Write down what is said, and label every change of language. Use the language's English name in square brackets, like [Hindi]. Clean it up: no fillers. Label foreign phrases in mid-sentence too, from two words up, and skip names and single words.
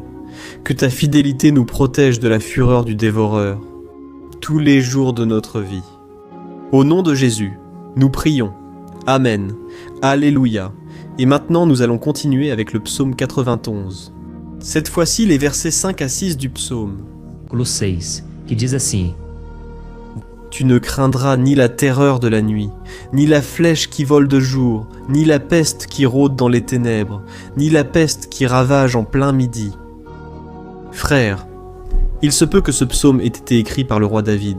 [French] Que ta fidélité nous protège de la fureur du dévoreur, tous les jours de notre vie. Au nom de Jésus, nous prions. Amen. Alléluia. Et maintenant, nous allons continuer avec le psaume 91. Cette fois-ci, les versets 5 à 6 du psaume. [Portuguese] Versículo 6, que diz assim: [French] Tu ne craindras ni la terreur de la nuit, ni la flèche qui vole de jour, ni la peste qui rôde dans les ténèbres, ni la peste qui ravage en plein midi. Frères, il se peut que ce psaume ait été écrit par le roi David.